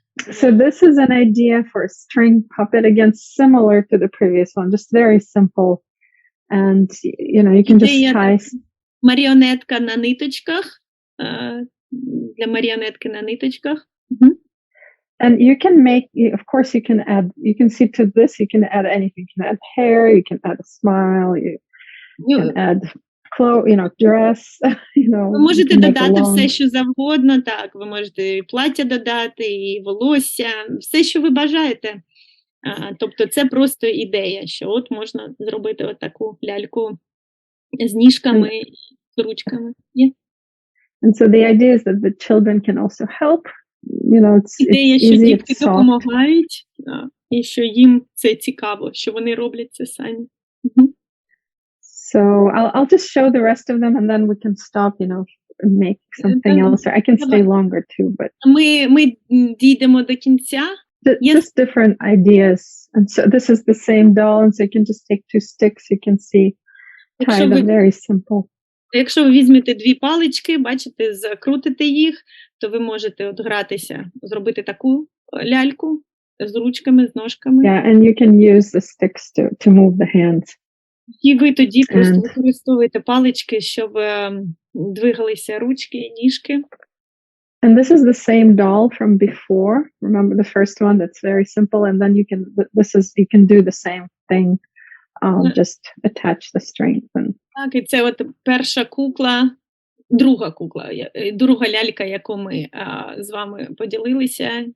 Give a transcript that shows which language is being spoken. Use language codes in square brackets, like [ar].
[en] So this is an idea for a string puppet, again similar to the previous one, just very simple. And you know, you can just tie. [uk] Маріонетка на ниточках. Для маріонетки на ниточках. [en] And you can make, of course, you can see to this, you can add anything. You can add hair, you can add a smile, you can add clothes, you know, dress, you know. [uk] Ви можете додати все, що завгодно, так, ви можете і плаття додати, і волосся, все, що ви бажаєте. Тобто це просто ідея, що от можна зробити отаку ляльку з ніжками, з ручками. [en] Yeah. And so the idea is that the children can also help. You know, [uk] ідея, що дітки допомагають, і що їм це цікаво, що вони роблять це самі. [en] So I'll just show the rest of them, and then we can stop, you know, and make something else. Or I can stay longer too, but [uk] ми дійдемо до кінця. [en] Just different ideas. And so this is the same doll, and so you can just take 2 sticks. You can see, tie them, very simple. [uk] Якщо ви візьмете 2 палички, бачите, закрутите їх, то ви можете от гратися, зробити таку ляльку з ручками, з ножками. [en] Yeah, and you can use the sticks to move the hands. [uk] І ви тоді просто використовуєте палички, щоб двигалися ручки і ніжки. [en] And this is the same doll from before. Remember the first one? That's very simple. And then you can do the same thing. Just attach the strings. [uk] Так, і це от перша кукла, друга лялька, яку ми з вами поділилися.